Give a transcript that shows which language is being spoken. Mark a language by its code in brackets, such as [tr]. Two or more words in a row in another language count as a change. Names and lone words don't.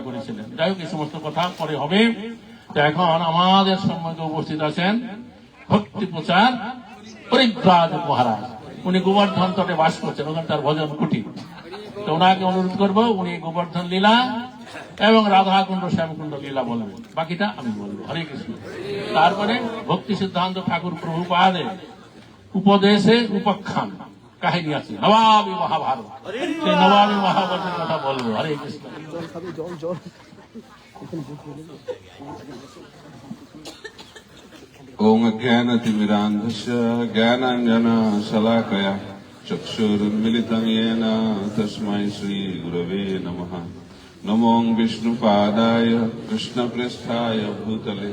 [bn] করেছিলেন যাই হোক এই সমস্ত কথা পরে হবে এখন আমাদের সম্মুখে উপস্থিত আছেন ভক্তি প্রচার পরিব্রাজ মহারাজ উনি গোবর্ধন তটে বাস করছেন ওখানে তার ভজন কুটির তো ওনাকে অনুরোধ করবো উনি গোবর্ধন লীলা এবং রাধাকুণ্ড শ্যামকুণ্ড লীলা বলবেন বাকিটা আমি বলবো হরে কৃষ্ণ তারপরে ভক্তি সিদ্ধান্ত ঠাকুর প্রভুপাদের উপদেশে উপাখ্যান কাহিনী আছে নবাবী মহাভারত সেই নবাবী মহাভারতের কথা বলবো হরে কৃষ্ণ [sa] ओम ज्ञानतिमिरान्धस्य ज्ञानाञ्जनशलाकया चक्षुरुन्मिलितं येन तस्मै श्रीगुरवे नमः नमो विष्णुपादाय कृष्णप्रेष्ठाय भूतले